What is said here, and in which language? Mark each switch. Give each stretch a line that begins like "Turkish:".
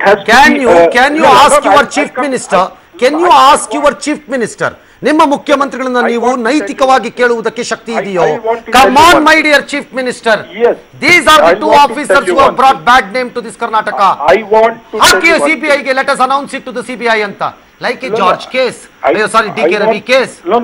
English: Can you ask your chief minister? Can you ask your chief minister?
Kannada: ನಿಮ್ಮ ಮುಖ್ಯಮಂತ್ರಿಗಳನ್ನ ನೀವು ನೈತಿಕವಾಗಿ ಕೇಳುವುದಕ್ಕೆ ಶಕ್ತಿ ಇದೆಯೋ?
English: Come on, my dear chief minister. These are the 2 officers who have brought bad name to this Karnataka.
Kannada: Hockey CBI ಗೆ,
English: let us announce it to the CBI ಅಂತ, like a George case, sorry DK Ravi case.